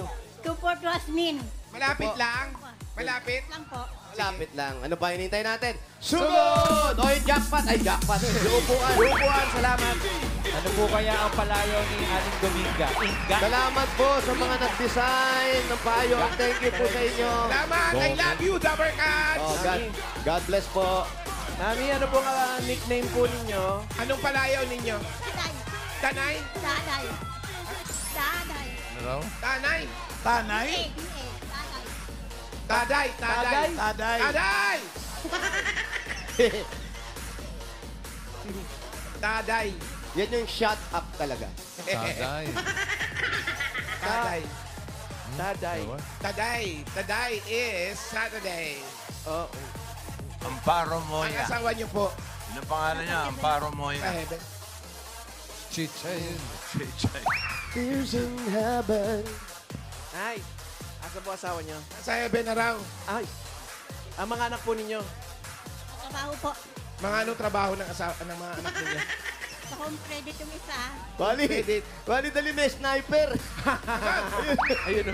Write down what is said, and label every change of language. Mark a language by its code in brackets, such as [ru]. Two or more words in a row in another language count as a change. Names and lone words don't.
[tl] Kuport Wasmin. Malapit lang. Malapit. Lang po. Malapit lang. Ano pa hinintay natin? Sunod! O yung jackpot. Ay, jackpot. Yung upuan. Upuan, salamat. Ano po kaya ang palayaw ni Aling Dominga? Inga. Salamat po sa mga nag-design ng payong. [en] Thank you [tl] po sa inyo. Salamat. [en] I love you, Dabber Cats. Oh, God bless po. [tl] Mami, ano po ang nickname po ninyo? Anong palayaw ninyo? Tanay. Tanay? Tanay. Tanay. Ano raw? Tanay? Tanay? Taday. Taday. Taday. Taday! Taday. Yan yung [en] shut up [tl] talaga. Taday. Taday. Daday. [en] Taday. Taday is Saturday. [tl] Oo. Amparo Ang Moya. asawa niyo po. Ano pangalan niya? Amparo Moya. Heaven. Chichay. Chichay. [en] Tears in heaven. [tl] Ay, asa po asawa niyo? Sa heaven na raw. Ay, ang mga anak po ninyo. Trabaho po. Mga anong trabaho ng mga anak ninyo? Sa home credit yung isa. Bali, dali may sniper. Ayun o.